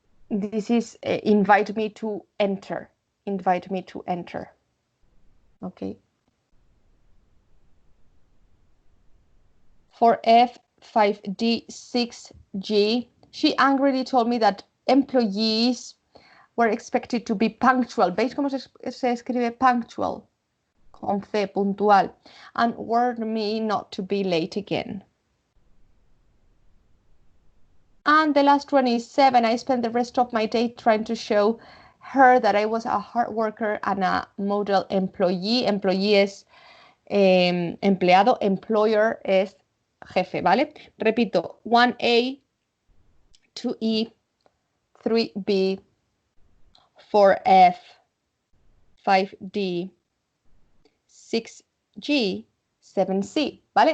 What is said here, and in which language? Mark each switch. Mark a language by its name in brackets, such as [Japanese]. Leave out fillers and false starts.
[English] This is invite me to enter. Invite me to enter. Okay. For F, 5D, 6G, she angrily told me that employees were expected to be punctual. [Spanish] ¿Veis cómo se escribe punctual? Con C, puntual. [English] And warned me not to be late again. And the last one is 7. I spent the rest of my day trying to show her that I was a hard worker and a model employee. [Spanish] Employee es empleado, employer es jefe, ¿vale? Repito, 1A, 2E, 3B, 4F, 5D, 6G, 7C, ¿vale?